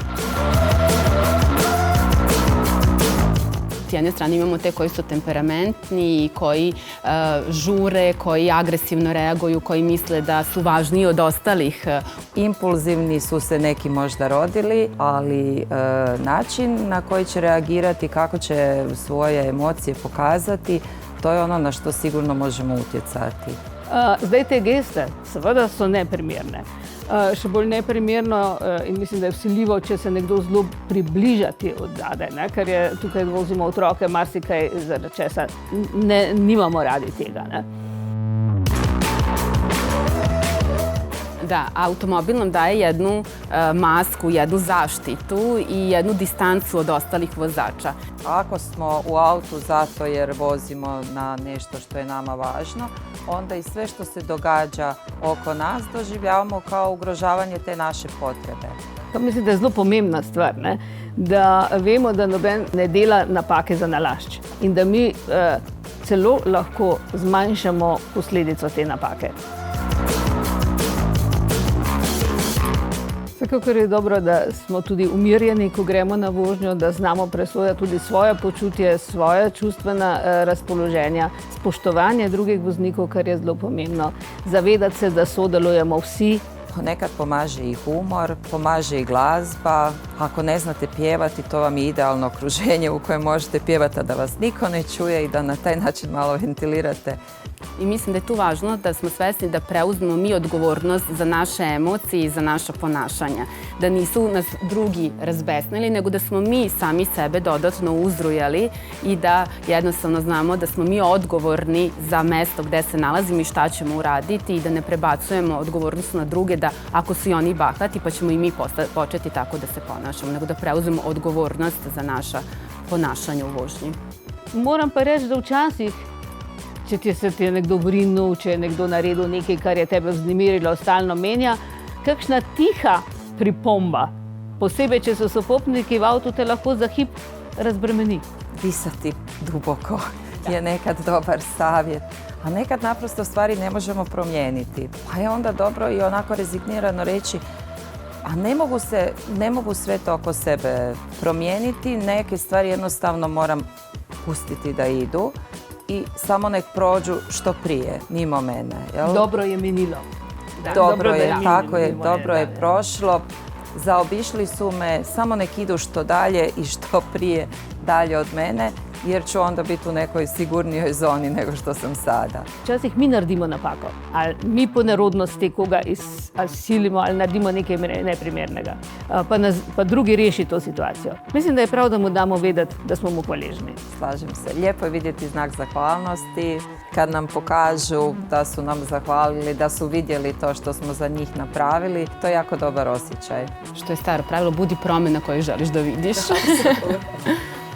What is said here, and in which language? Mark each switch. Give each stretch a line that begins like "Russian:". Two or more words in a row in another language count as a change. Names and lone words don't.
Serbian: S jedne strane imamo te koji su temperamentni i koji žure, koji agresivno reaguju, koji misle da su važniji od ostalih.
Croatian: Impulzivni su se neki možda rodili, ali način na koji će reagirati, kako će svoje emocije pokazati, to je ono na što sigurno možemo utjecati.
Slovenian: Zdaj te geste seveda so neprimerne. Še bolj neprimerno in mislim, da je vsiljivo, če se nekdo zelo približa ti odzadaj, ker je tukaj vozimo otroke, marsikaj zaradi česa nimamo radi tega.
Croatian: Da, automobil nam daje jednu masku, jednu zaštitu i jednu distancu od ostalih vozača. Ako smo u autu zato jer vozimo na nešto što je nama važno, onda i sve što se događa oko nas doživljavamo kao ugrožavanje te naše potrebe.
Slovenian: To mislim, da je zelo pomembna stvar, da vemo, da noben ne dela napake za nalašč in da mi celo lahko zmanjšamo posledico te napake. Vsekakor je dobro, da smo tudi umirjeni, ko gremo na vožnjo, da znamo presojati tudi svoje počutje, svoje čustvena razpoloženja, spoštovanje drugih voznikov, kar je zelo pomembno, zavedati se, da sodelujemo vsi.
Croatian: Nekad pomaže i humor, pomaže i glazba. Ako ne znate pjevati, to vam je idealno okruženje u kojem možete pjevati, a da vas niko ne čuje i da na taj način malo ventilirate.
Serbian: I mislim da je tu važno da smo svesni da preuzmemo mi odgovornost za naše emocije i za naša ponašanja. Da nisu nas drugi razbesnili, nego da smo mi sami sebe dodatno uzrujali i da jednostavno znamo da smo mi odgovorni za mesto gde se nalazimo i šta ćemo uraditi i da ne prebacujemo odgovornost na druge, da ako su i oni bahati pa ćemo i mi početi tako da se ponašamo, nego da preuzmemo odgovornost za naša ponašanja u vožnji.
Slovenian: Moram pa reči, da včasih če se ti je nekdo vrinil, če je nekdo naredil nekaj, kar je tebe vznemirilo, stalno menja, kakšna tiha pripomba, posebej, če so sopotniki v avtu, te lahko za hip razbremeni.
Croatian: Disati duboko je nekad dobar savjet, a nekad naprosto stvari ne možemo promijeniti. Pa je onda dobro i onako rezignirano reći, a ne mogu sve to oko sebe promijeniti, neke stvari jednostavno moram pustiti da idu i samo nek prođu što prije, mimo mene. Jel?
Slovenian: Dobro je minilo.
Croatian: Dobro je prošlo. Zaobišli su me, samo nek idu što dalje i što prije dalje od mene, jer ću onda biti u nekoj sigurnijoj zoni nego što sam sada.
Slovenian: Včasih mi naredimo napako, ali mi po nerodnosti koga silimo ali naredimo nekaj neprimernega, pa drugi reši to situacijo. Mislim, da je prav, da mu damo vedeti, da smo mu hvaležni.
Croatian: Slažem se. Lijepo je vidjeti znak zahvalnosti kad nam pokažu da su nam zahvalili, da su vidjeli to što smo za njih napravili. To je jako dobar osjećaj. Što je staro pravilo, budi promjena koju želiš da vidiš.